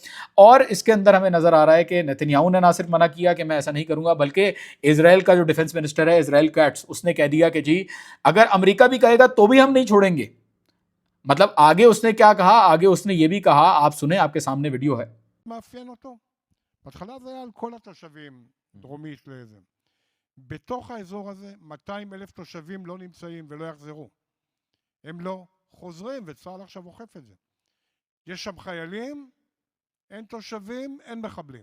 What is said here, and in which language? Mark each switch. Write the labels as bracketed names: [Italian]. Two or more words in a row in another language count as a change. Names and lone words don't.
[Hindi] और इसके अंदर हमें नजर आ रहा है कि नेतन्याहू ने ना सिर्फ मना किया कि मैं ऐसा नहीं करूंगा, बल्कि इजराइल का जो [English] defense minister [Hindi] है इजराइल कैट्स, उसने कह दिया कि जी अगर अमेरिका भी कहेगा तो भी हम नहीं छोड़ेंगे। मतलब आगे उसने क्या कहा? आगे उसने ये भी कहा, आप सुने, आपके सामने वीडियो है। [Hebrew] מאפיין אותו. בהתחלה זה היה על כל התושבים דרומית לזה. בתוך האזור הזה 200,000 תושבים לא נמצאים ולא יחזרו. הם לא חוזרים, וצה"ל עכשיו אוכף את זה. יש שם חיילים, אין תושבים, אין מחבלים.